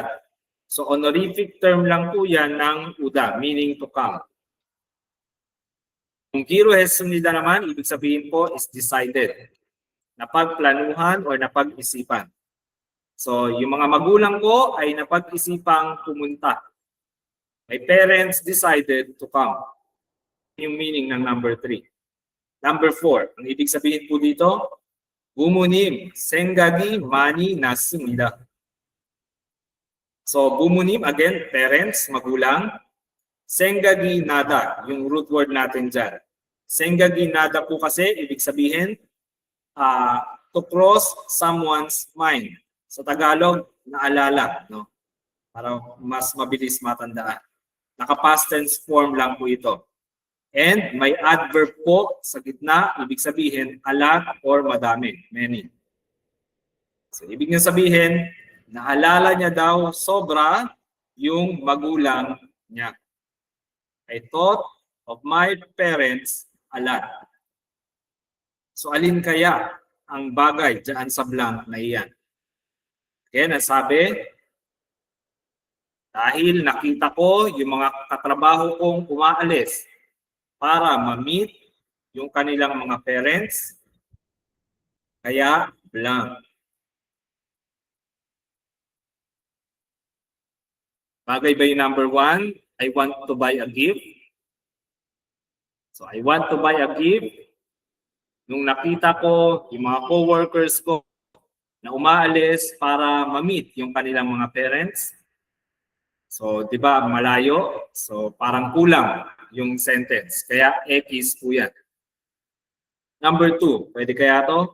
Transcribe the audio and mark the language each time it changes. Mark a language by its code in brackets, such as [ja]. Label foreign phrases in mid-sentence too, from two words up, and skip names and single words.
[tl] So honorific term lang po yan ng uda, [en] meaning to come. [tl] Kung [ko] giro 했습니다 [tl] naman, ibig sabihin po [en] is decided. [tl] Napagplanuhan or napag-isipan. So yung mga magulang ko ay napag-isipang pumunta. [en] My parents decided to come. [tl] Yung meaning ng number 3. Number 4, ang ibig sabihin po dito, [ko] 부모님 생각이 많이 났습니다. [tl] So 부모님, again, parents, magulang. [ko] 생각이 나다, [tl] yung root word natin dyan. [ko] 생각이 나다 [tl] po kasi, ibig sabihin, [en] to cross someone's mind. [tl] Sa Tagalog, naalala, no? Para mas mabilis matandaan. Naka- [en] past tense form [tl] lang po ito. And may adverb po sa gitna, ibig sabihin, [en] a lot [tl] or madami, many. So, ibig niya sabihin, naalala niya daw sobra yung magulang niya. [en] I thought of my parents a lot. [tl] So alin kaya ang bagay dyan sa blank na iyan? Okay, nasabi, dahil nakita ko yung mga katrabaho kong umaalis para ma-meet yung kanilang mga parents, kaya blank. Bagay ba yung number 1? [en] I want to buy a gift. So I want to buy a gift. [tl] Nung nakita ko yung mga co-workers ko na umaalis para ma-meet yung kanilang mga parents. So, di ba, malayo? So, parang kulang yung sentence. Kaya, X po yan. Number 2, pwede kaya to?